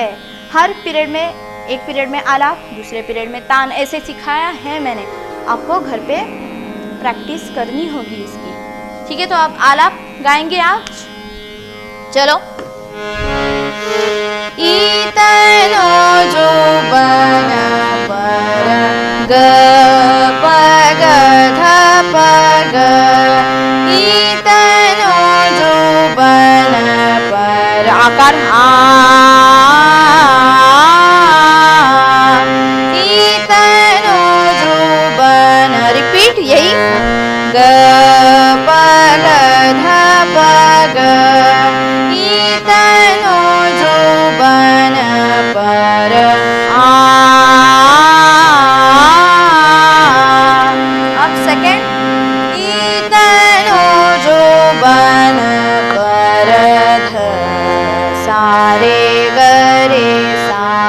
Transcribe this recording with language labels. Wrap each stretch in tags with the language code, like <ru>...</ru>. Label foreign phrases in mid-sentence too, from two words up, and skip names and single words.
<hi>हर पीरियड में, एक पीरियड में आलाप, दूसरे पीरियड में तान, ऐसे सिखाया है मैंने। आपको घर पे प्रैक्टिस करनी होगी इसकी, ठीक है। तो आप आलाप गाएंगे आज। चलो। ईतनो जो बन पर ग प ग ध प ग ईतनो जो बन पर आकार आ ईतनो जो बन रिपीट यही ग प ग ध प ग ईतनो जो बन पर आ अब सेकेंड ईतनो जो बन पर ध सारे गरे सा</hi>